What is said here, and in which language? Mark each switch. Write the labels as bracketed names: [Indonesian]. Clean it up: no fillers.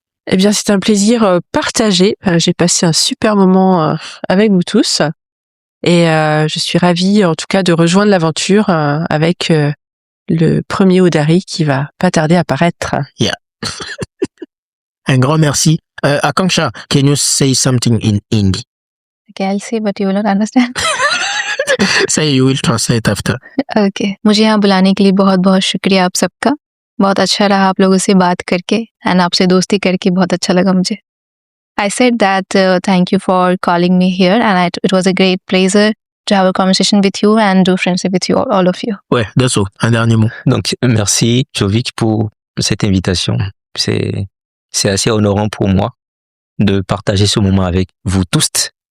[French] Eh bien, c'est un plaisir partagé. J'ai passé un super moment avec vous tous. Et je suis ravie, en tout cas, de rejoindre l'aventure avec le premier Odari qui va pas tarder à paraître. [English] Yeah. [French] Un grand merci. [English] Akanksha, can you say something in Hindi? Okay, I'll say, but you will not understand. Say you will translate after. Okay. [Hindi] मुझे यहाँ बुलाने के लिए बहुत बहुत शुक्रिया आप सबका. बहुत अच्छा रहा आप लोगों से बात करके एंड आपसे दोस्ती करके बहुत अच्छा लगा मुझे. [English] I said that thank you for calling me here and it was a great pleasure to have a conversation with you and do friendship with you, all of you. [French] Ouais, Dasso, un dernier mot. Donc, merci, Jovic, pour cette invitation. C'est assez honorant pour moi de partager ce moment avec vous tous.